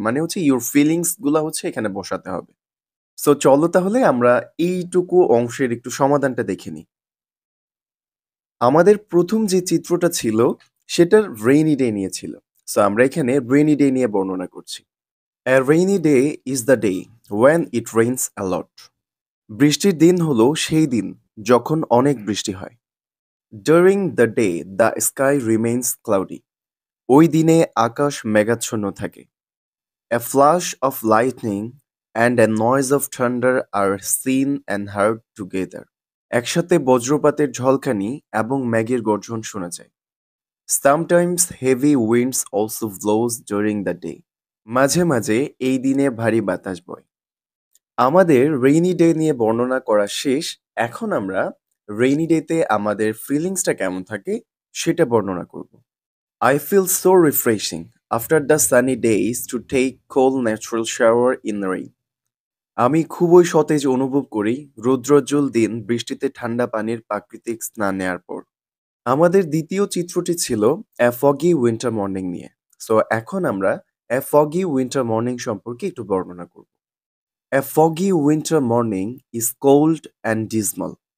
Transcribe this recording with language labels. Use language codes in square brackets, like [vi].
[bn] মানে হচ্ছে your feelings গুলা হচ্ছে এখানে বসাতে হবে। সো চলো তাহলে আমরা এইটুকু অংশের একটু সমাধানটা দেখে নিই। আমাদের প্রথম যে চিত্রটা ছিল সেটা রেইনি ডে নিয়ে ছিল। সো আমরা এখানে রেইনি ডে নিয়ে বর্ণনা করছি। [en] A rainy day is the day when it rains a lot. [bn] বৃষ্টির দিন হলো সেই দিন যখন অনেক বৃষ্টি হয়। [en] During the day the sky remains cloudy. [bn] ওই দিনে আকাশ মেঘাচ্ছন্ন থাকে। [en] A flash of lightning and a noise of thunder are seen and heard together. [bn] একসাথে বজ্রপাতের ঝলকানি এবং মেঘের গর্জন শোনা যায়। [en] Sometimes heavy winds also blows during the day. [bn] মাঝে মাঝে এই দিনে ভারী বাতাস বয়। আমাদের রেইনি ডে নিয়ে বর্ণনা করা শেষ। এখন আমরা রেইনি ডেতে আমাদের ফিলিংসটা কেমন থাকে সেটা বর্ণনা করব। [en] I feel so refreshing after the sunny days to take cold natural shower in the rain. [bn] আমি খুবই সতেজ অনুভব করি রৌদ্রোজ্জ্বল দিন বৃষ্টিতে ঠান্ডা পানির প্রাকৃতিক স্নান নেওয়ার পর। আমাদের দ্বিতীয় চিত্রটি ছিল অ্যা ফগি উইন্টার মর্নিং নিয়ে। সো এখন আমরা অ্যা ফগি উইন্টার মর্নিং সম্পর্কে একটু বর্ণনা করব। [en] A foggy winter morning is cold and dismal.